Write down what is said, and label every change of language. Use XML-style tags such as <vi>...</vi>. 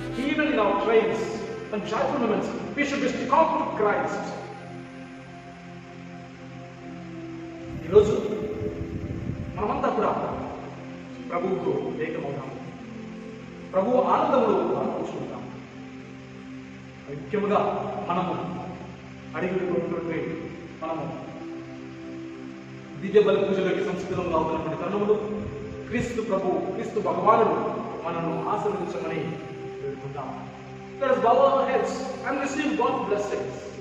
<en>even in our trials and joyful moments, we should be stuck to Christ.</en> <te>ఈరోజు మనమంతా కూడా ప్రభువుకు ఏకమవుతాం, ప్రభు ఆనందంలో మనం కూర్చుంటాం. ముఖ్యంగా మనము అడిగినటువంటి మనము దివ్య బలి పూజలోకి సంస్కృతంగా అవుతున్నటువంటి తరుణములు క్రీస్తు ప్రభు క్రీస్తు భగవానుడు మనను ఆశీర్వదించమని వేడుకుంటాం.</te> <en>Let us bow our heads and receive God's blessings.</en>